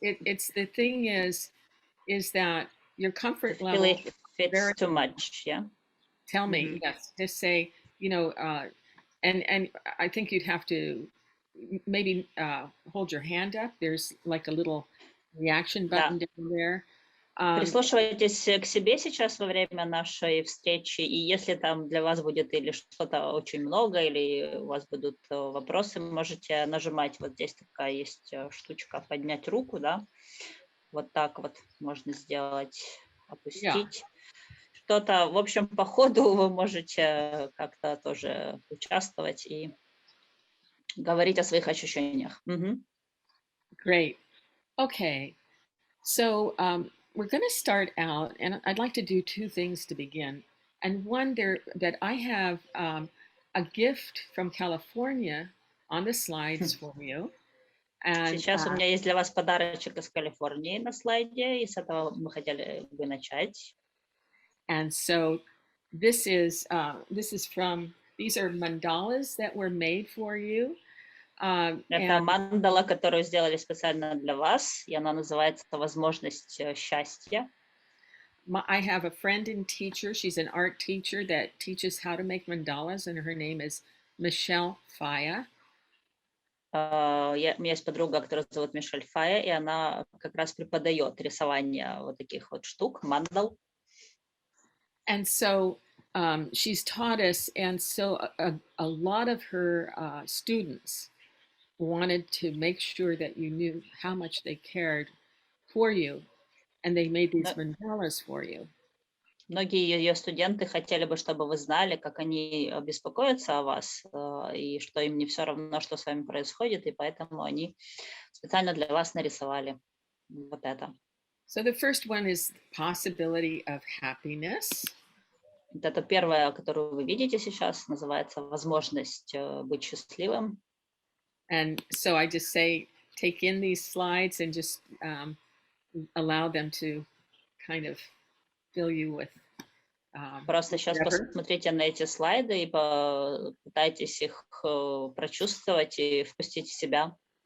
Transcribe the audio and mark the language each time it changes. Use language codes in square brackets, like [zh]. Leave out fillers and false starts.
[en] It's the thing is that your comfort Feel level if it's too much, yeah. tell me. Mhm. Yes, just say, and I think you'd have to maybe hold your hand up. There's like a little reaction [ru] Да. [en] button down there. [ru] Прислушивайтесь к себе сейчас во время нашей встречи, и если там для вас будет или что-то очень много, или у вас будут вопросы, можете нажимать. Вот здесь такая есть штучка «Поднять руку», да? Вот так вот можно сделать, опустить. Что-то, в общем, по ходу вы можете как-то тоже участвовать и говорить о своих ощущениях. Мгм. [en] Great. Okay. So we're going to start out, and I'd like to do two things to begin. And one there that I have a gift from California on the slides for you. And [ru] Сейчас у меня есть для вас подарочек из Калифорнии на слайде, и с этого мы хотели бы начать. [en] And so this is from, these are mandalas that were made for you. [ru] Это мандала, которую сделали специально для вас, и она называется «Возможность счастья». [en] I have a friend and teacher. She's an art teacher that teaches how to make mandalas, and her name is Mishel Faya. [ru] У меня есть подруга, которая зовут Мишель Фая, и она как раз преподает рисование вот таких вот штук, мандал. [en] And so she's taught us, and so a lot of her students wanted to make sure that you knew how much they cared for you, and they made these mandalas for you. [ru] Многие ее студенты хотели бы, чтобы вы знали, как они беспокоятся о вас, и что им не все равно, что с вами происходит, и поэтому они специально для вас нарисовали вот это. [en] So the first one is possibility of happiness. [ru] Вот это первое, которую вы видите сейчас, называется «Возможность быть счастливым». [en] And so I just say, take in these slides and just allow them to kind of fill you with [ru] Просто сейчас [en] whatever. [ru] посмотрите на эти слайды и попытайтесь их прочувствовать и впустить в себя.